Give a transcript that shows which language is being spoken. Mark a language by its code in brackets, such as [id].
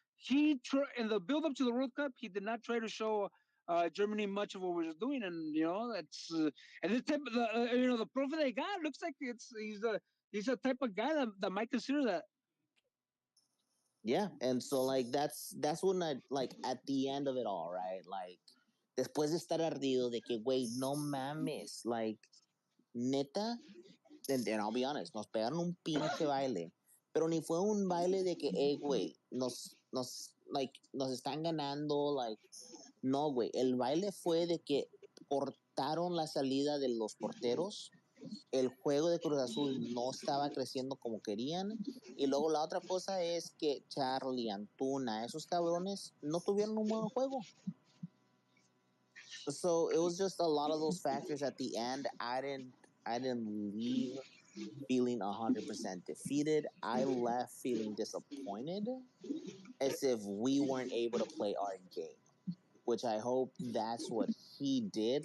[en] In the build up to the World Cup, he did not try to show Germany much of what we were doing, and that's and this type of the profile they got looks like he's a type of guy that might consider that. Yeah, and so like that's when I like at the end of it all, right? [es] Like después de estar ardido de que güey, no mames, like neta, [en] and I'll be honest, [es] nos pegaron un pinche baile, pero ni fue un baile de que, hey, güey, nos están ganando, like, no, güey, el baile fue de que cortaron la salida de los porteros, el juego de Cruz Azul no estaba creciendo como querían, y luego la otra cosa es que Charlie, Antuna, esos cabrones no tuvieron un buen juego. [en] So it was just a lot of those factors at the end. I didn't leave feeling 100% defeated. I left feeling disappointed as if we weren't able to play our game, which I hope that's what he did.